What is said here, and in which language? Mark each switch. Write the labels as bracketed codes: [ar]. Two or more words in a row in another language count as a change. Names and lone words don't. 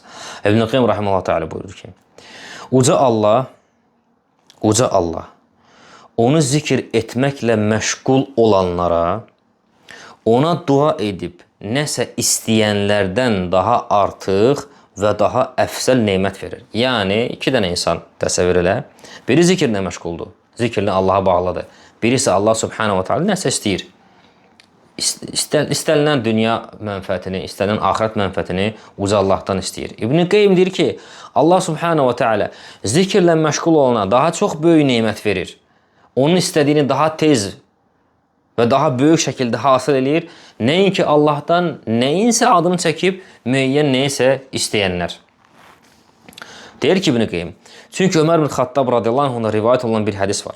[az] İbn-i Qayyim [ar] رحمه الله تعالى [az] buyurur ki, Uca Allah onu zikr etməklə məşğul olanlara, ona dua edib nəsə istəyənlərdən daha artıq və daha əfsəl neymət verir. Yəni, 2 dənə insan təsəvvür elə. Biri zikirlə məşğuldur. Zikirlə Allaha bağlıdır. Biri isə [ar] الله سبحانه وتعالى [az] nəsə istəyir. İstənilən dünya mənfəətini, istənilən axirət mənfəətini uca Allahdan istəyir. İbn-i Qayyim deyir ki, [ar] الله سبحانه وتعالى [az] zikirlə məşğul olana daha çox böyük neymət verir. Onun istədiyini daha tez və daha böyük şəkildə hasil eləyir. Nəinki Allahdan nəyinsə adını çəkib müəyyən nəyinsə istəyənlər. Deyir ki, İbn-i Qayyim, çünki Ömər bin Xattab [ar] رضي الله عنه [az] rivayət olunan bir hədis var.